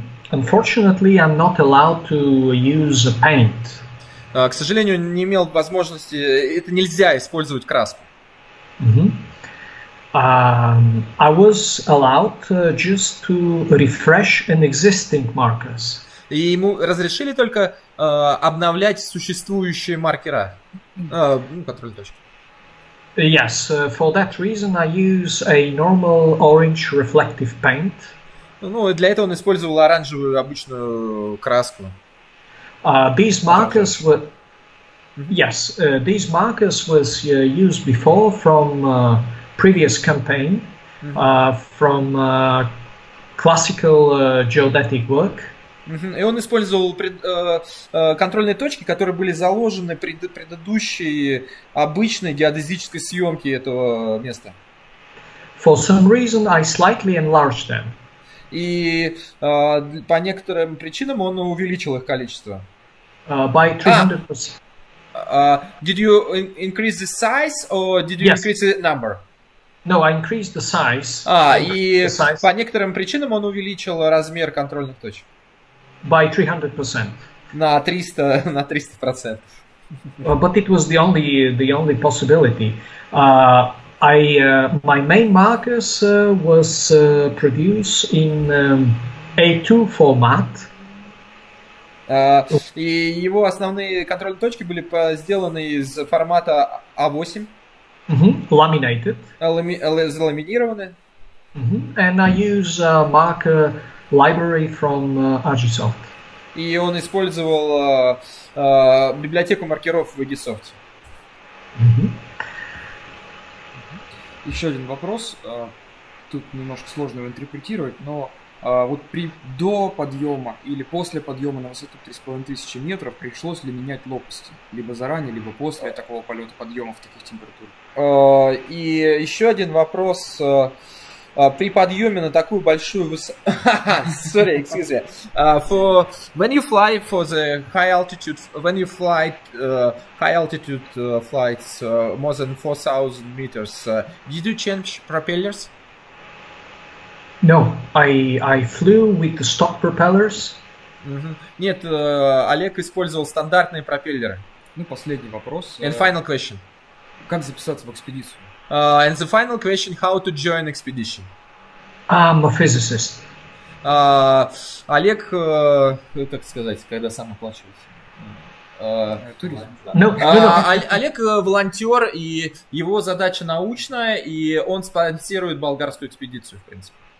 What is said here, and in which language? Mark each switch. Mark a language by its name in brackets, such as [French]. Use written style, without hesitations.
[English] Unfortunately, I'm not allowed to use a paint. [Russian] К сожалению, не имел возможности, это нельзя использовать краску. [English] I was allowed just to refresh an existing markers. [Russian] И ему разрешили только обновлять существующие маркера, контрольные точки. [English] Yes, for that reason I use a normal orange reflective paint. [Russian] Ну, для этого он использовал оранжевую обычную краску. [English] These markers were these markers was used before from previous campaign, from classical geodetic work. [Russian] И он использовал контрольные точки, которые были заложены при предыдущей обычной геодезической съемке этого места. [English] For some reason I slightly enlarged them. [Russian] И по некоторым причинам он увеличил их количество. [English] By 300%. Did you increase the size or did you increase the number? No, I increased the size. [Russian] И по некоторым причинам он увеличил размер контрольных точек. [English] By 300%. [Russian] На 300%. [English] But it was the only possibility. My main markers was produced in A2 format. [Russian] И его основные контрольные точки были сделаны из формата A8. [English] Laminated. [Russian] Заламинированы. [English] And I use marker library from Agisoft. [Russian] И он использовал библиотеку маркеров в Agisoft. Еще один вопрос. Тут немножко сложно его интерпретировать, но вот до подъема или после подъема на высоту 3500 метров пришлось ли менять лопасти? Либо заранее, либо после такого полета подъема в таких температурах? И еще один вопрос. При подъеме на такую большую высоту... [English] Sorry, excuse me. When you fly for the high altitude, when you fly high altitude flights more than 4,000 meters, did you change propellers? No, I flew with the stock propellers. [Russian] Нет, Олег использовал стандартные пропеллеры. Ну, последний вопрос. [English] And final question. [Russian] Как записаться в экспедицию? [English] And the final question, how to join expedition? I'm a physicist. [Russian] Олег, как сказать, когда сам оплачивается? Туризм. Олег волонтер, и его задача научная, и он спонсирует болгарскую экспедицию, в принципе.